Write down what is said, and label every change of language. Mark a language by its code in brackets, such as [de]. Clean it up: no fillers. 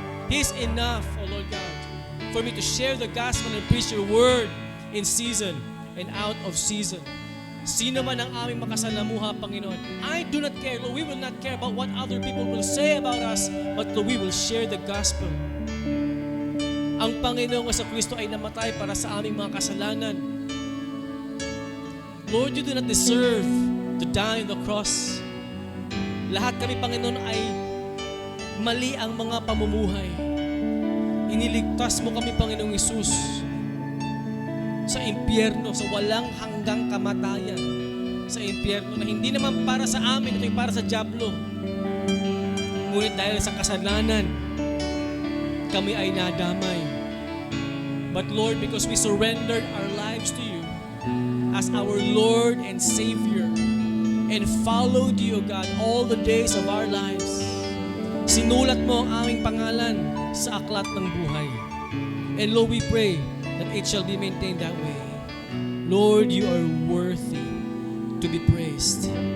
[en] He is enough, O Lord God, for me to share the gospel and preach your word in season and out of season. [tl] Sino man ang aming makasalamuha, Panginoon, [en] I do not care, Lord. We will not care about what other people will say about us, but Lord, we will share the gospel. [tl] Ang Panginoong Kristo ay namatay para sa aming mga kasalanan. [en] Lord, you do not deserve to die on the cross. [tl] Lahat kami, Panginoon, ay mali ang mga pamumuhay. Iniligtas mo kami, Panginoong Hesus, sa impyerno, sa walang hanggang kamatayan, sa impyerno na hindi naman para sa amin, ito ay para sa dyablo. Ngunit dahil sa kasalanan, kami ay nadamay. [en] But Lord, because we surrendered our lives to you as our Lord and Savior and followed you, God, all the days of our lives, [tl] sinulat mo ang aming pangalan sa aklat ng buhay. [en] And Lord, we pray that it shall be maintained that way. Lord, you are worthy to be praised.